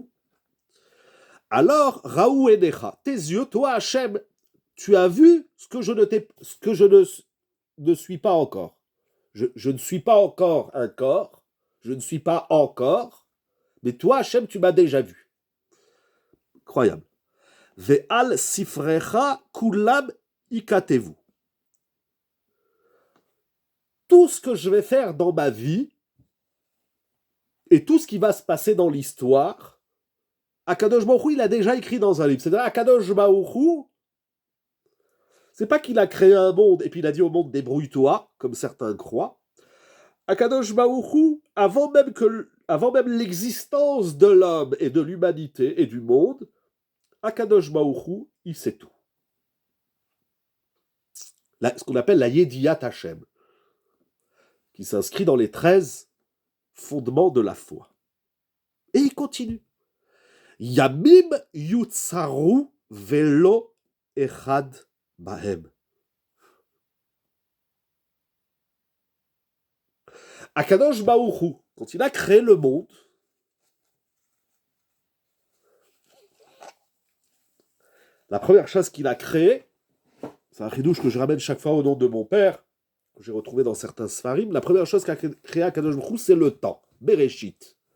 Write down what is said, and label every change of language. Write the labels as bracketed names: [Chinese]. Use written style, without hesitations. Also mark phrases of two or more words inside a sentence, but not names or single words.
[French] Alors, [Hebrew] ראו עיניך, [French] tes yeux, toi Hachem, tu as vu ce que je ne suis pas encore. Je ne suis pas encore un corps, je ne suis pas encore, mais toi Hachem, tu m'as déjà vu. Incroyable. [Hebrew] ועל ספרך כולם יכתבו. [French] Tout ce que je vais faire dans ma vie et tout ce qui va se passer dans l'histoire, Akadosh Baruch Hu, il a déjà écrit dans un livre. C'est-à-dire, Akadosh Baruch Hu, c'est pas qu'il a créé un monde et puis il a dit au monde débrouille-toi, comme certains croient. Akadosh Baruch Hu, avant même l'existence de l'homme et de l'humanité et du monde, Akadosh Baruch Hu, il sait tout. Ce qu'on appelle la [Hebrew] ידיעת השם, [French] qui s'inscrit dans les 13 fondements de la foi. Et il continue. [Hebrew] ימים יוצרו ולא אחד בהם. [French] Akadosh Baruch Hu, quand il a créé le monde, la première chose qu'il a créée, c'est un chidouche que je ramène chaque fois au nom de mon père, que j'ai retrouvé dans certains sfarim, la première chose qu'a créé Akadosh Baruch Hu, c'est le temps, Bereshit.